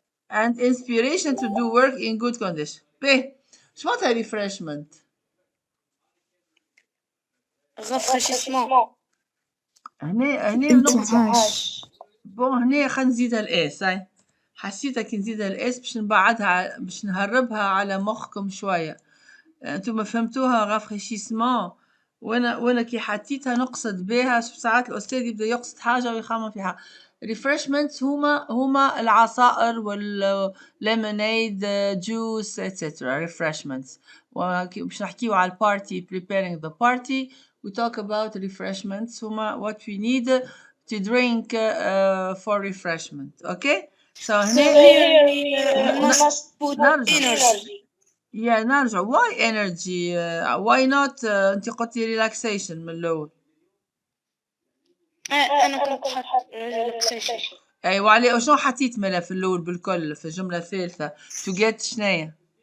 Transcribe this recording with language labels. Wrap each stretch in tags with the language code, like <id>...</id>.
<en>and inspiration to do work in good condition.</en> <ar>ب شو معناتها refreshment؟</ar> <fr>rafraîchissement,</fr> <ar>هنا انتعاش. بون هنا خلينا نزيدها الاس. هاي حسيتها كي نزيدها الاس باش نبعدها، باش نهربها على مخكم شويه. انتم فهمتوها رافريشيسمون، وانا كي حطيتها نقصد بها. ساعات الاستاذ يبدا يقصد حاجه ويخمم فيها. ريفرشمنتس هما العصائر والليمونيد جوس اتسترا. ريفرشمنتس باش نحكيو على البارتي.</ar> <en>preparing the party we talk about refreshments. هما what we need to drink for refreshment. okay, so here we must put energy.</en> <ar>يا نرجع.</ar> <en>why energy why not</en> <ar>انت قلتي</ar> <en>relaxation من الاول.</en> <ar>أنا كنت حط relaxation. ايوه عليه. شنو حطيت ملا في الاول بالكل في الجمله الثالثه</ar> <en>to get</en> <ar>شنايا؟</ar>